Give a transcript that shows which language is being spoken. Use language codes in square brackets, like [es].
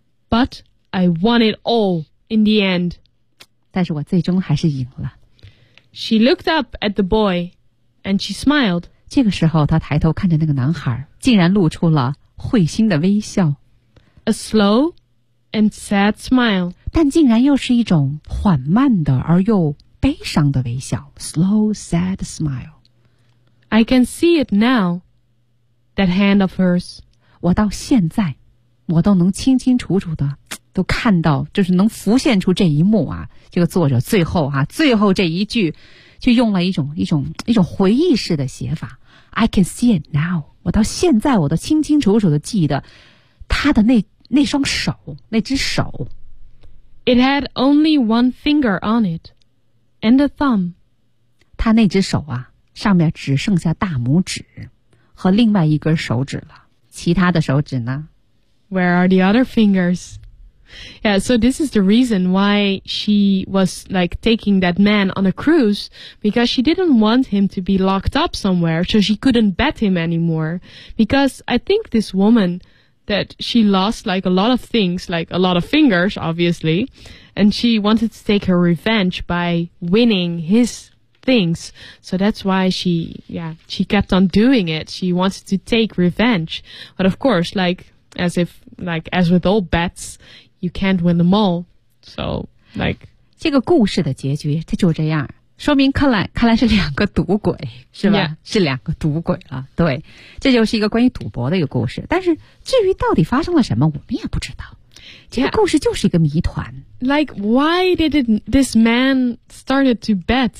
[en] But I won it all in the end. [zh] 但是我最终还是赢了。 [en] She looked up at the boy and she smiled. [zh] 这个时候她抬头看着那个男孩竟然露出了会心的微笑。 [en] A slow and sad smile. [zh] 但竟然又是一种缓慢的而又悲伤的微笑。 [en] Slow, sad smile. I can see it now. That hand of hers. [zh] 我到现在我都能清清楚楚的都看到就是能浮现出这一幕啊这个作者最后啊最后这一句就用了一种回忆式的写法。 [en] I can see it now. [zh] 我到现在我都清清楚楚的记得他的那双手那只手。 [en] It had only one finger on it. And a thumb. [zh] 他那只手啊上面只剩下大拇指。和另外一根手指了其他的手指呢 [en] Where are the other fingers? Yeah, so this is the reason why she was like taking that man on a cruise, because she didn't want him to be locked up somewhere so she couldn't bet him anymore. Because I think this woman, that she lost like a lot of things, like a lot of fingers, obviously, and she wanted to take her revenge by winning his things. So that's why she kept on doing it. She wanted to take revenge. But of course, as with all bets, you can't win them all. So, like... [zh] 这个故事的结局它就这样。说明克莱是两个赌鬼，是吧？ [en] Yeah. [zh] 是两个赌鬼了。对，这就是一个关于赌博的一个故事。但是至于到底发生了什么，我们也不知道。这个故事就是一个谜团。 [en] Yeah. Like, why did this man started to bet?